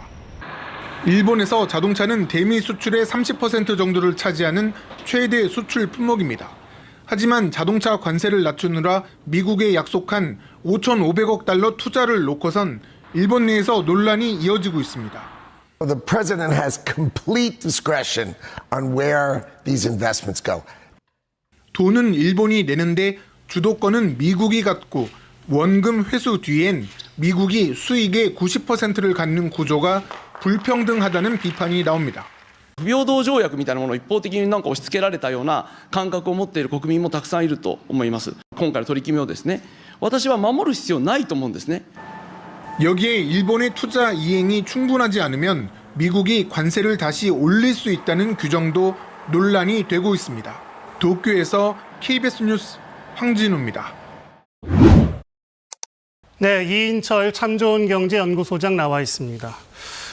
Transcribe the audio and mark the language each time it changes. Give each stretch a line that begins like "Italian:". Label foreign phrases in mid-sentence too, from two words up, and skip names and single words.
Korean: 일본에서 자동차는 대미 수출의 30% 정도를 차지하는 최대 수출 품목입니다. 하지만 자동차 관세를 낮추느라 미국에 약속한 5,500억 달러 투자를 놓고선 일본 내에서 논란이 이어지고 있습니다.
English: The president has complete discretion on where these investments go.
Korean: 돈은 일본이 내는데 주도권은 미국이 갖고 원금 회수 뒤엔 미국이 수익의 90%를 갖는 구조가 불평등하다는 비판이 나옵니다.
Japanese: 不平等条約みたいなものを一方的になんか押し付けられたような感覚を持っている国民もたくさんいると思います。今回の取り決めをですね、私は守る必要ないと思うんですね。
Korean: 여기에 일본의 투자 이행이 충분하지 않으면 미국이 관세를 다시 올릴 수 있다는 규정도 논란이 되고 있습니다. 도쿄에서 KBS 뉴스 황진우입니다. 네, 이인철 참 좋은 경제 연구소장 나와 있습니다.